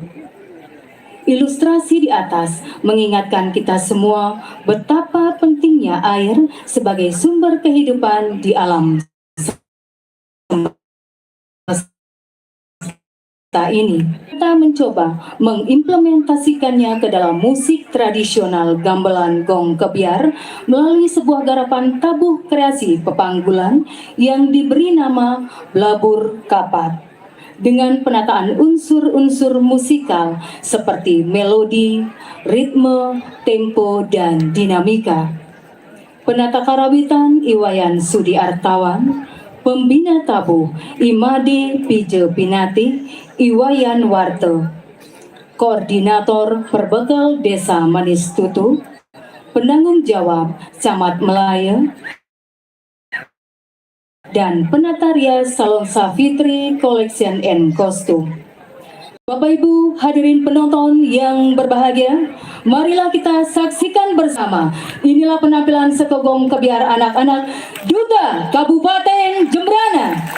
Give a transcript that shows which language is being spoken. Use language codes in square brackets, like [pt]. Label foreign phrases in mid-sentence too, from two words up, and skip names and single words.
[id] Ilustrasi di atas mengingatkan kita semua betapa pentingnya air sebagai sumber kehidupan di alam semesta ini. Kita mencoba mengimplementasikannya ke dalam musik tradisional gamelan gong kebiar melalui sebuah garapan tabuh kreasi pepanggulan yang diberi nama Blabur Kapat. Dengan penataan unsur-unsur musikal seperti melodi, ritme, tempo, dan dinamika. Penata karawitan Iwayan Sudi Artawan, pembina tabuh Imade Pije Pinati, Iwayan Warte, koordinator perbekal Desa Manis Tutu, penanggung jawab Camat Melaya, dan penata rias Salon Safitri Collection and Costume. Bapak Ibu hadirin penonton yang berbahagia, marilah kita saksikan bersama. Inilah penampilan Sekogong Kebiar Anak-anak Duta Kabupaten Jembrana.